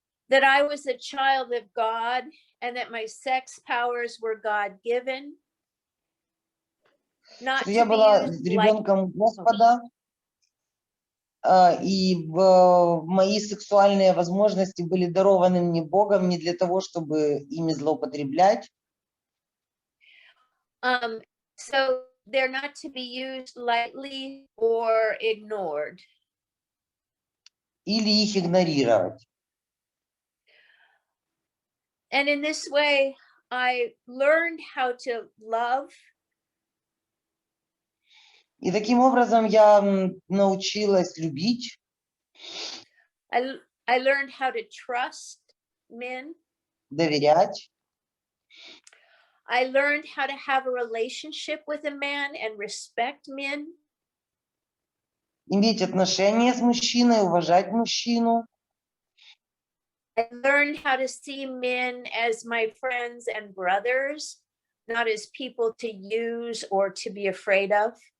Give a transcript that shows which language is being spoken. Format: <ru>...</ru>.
<en>That I was a child of God and that my sex powers were God-given. Not</en> <ru>Я была ребенком Господа, и мои сексуальные возможности были дарованы мне Богом не для того, чтобы ими злоупотреблять.</ru> <en>So they're not to be used lightly or ignored.</en> <ru>Или их игнорировать.</ru> <en>And in this way, I learned how to love.</en> <ru>И таким образом я научилась любить.</ru> <en>I learned how to trust men.</en> <ru>Доверять.</ru> <en>I learned how to have a relationship with a man and respect men.</en> <ru>иметь отношения с мужчиной, уважать мужчину.</ru> <en>I learned how to see men as my friends and brothers, not as people to use or to be afraid of.</en>